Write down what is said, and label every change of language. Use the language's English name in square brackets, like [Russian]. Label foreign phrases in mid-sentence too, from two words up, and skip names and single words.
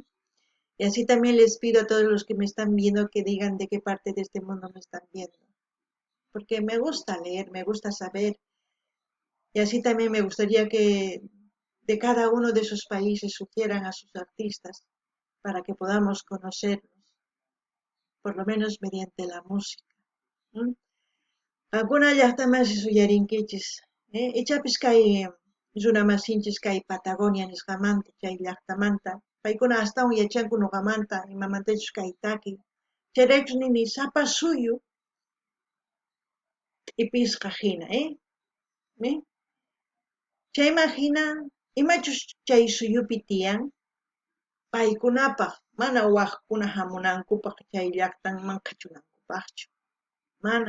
[Spanish] Y así también les pido a todos los que me están viendo que digan de qué parte de este mundo me están viendo, porque me gusta leer, me gusta saber, y así también me gustaría que de cada uno de esos países sugieran a sus artistas para que podamos conocerlos, por lo menos mediante la música. ¿Mm? [Quechua] Alguna llaqtamansi suyarinkichis, ichapis kay runamasinchis kay Patagonia nisqamanta chay llaqtamanta, paykuna astawan yachanku ñuqamanta imamantachus kay taki, chayraykus nini sapa suyu ipisqa hina, chayman hina imachus chay suyupi tiyan, paykunapaq mana waqkuna hamunankupaq chay llaqtanman kachunankupaqchu, mana.